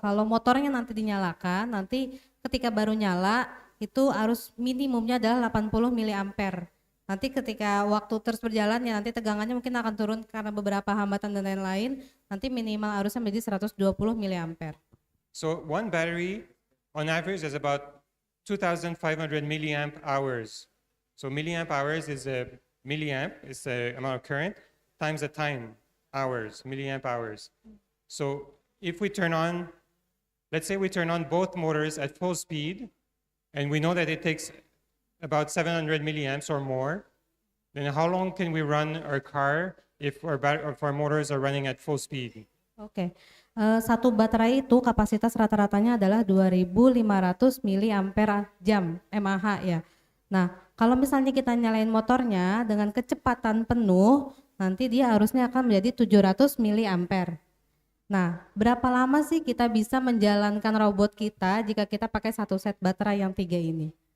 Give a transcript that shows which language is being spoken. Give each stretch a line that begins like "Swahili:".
Indonesian: Kalau motornya nanti dinyalakan, nanti ketika baru nyala itu arus minimumnya adalah 80 miliampere. Nanti ketika waktu terus berjalan ya nanti tegangannya mungkin akan turun karena beberapa hambatan dan lain-lain. Nanti minimal arusnya menjadi 120 miliampere.
English: So one battery on average is about 2,500 milliamp hours. So milliamp hours is a milliamp, is the amount of current, times the time, hours, milliamp hours. So if we let's say we turn on both motors at full speed, and we know that it takes about 700 milliamps or more, then how long can we run our car if our motors are running at full speed?
Indonesian: Oke. Satu baterai itu kapasitas rata-ratanya adalah 2.500 miliampere jam, mAh ya. Nah, kalau misalnya kita nyalain motornya dengan kecepatan penuh, nanti dia arusnya akan menjadi 700 miliampere. Nah, berapa lama sih kita bisa menjalankan robot kita jika kita pakai satu set baterai yang 3 ini?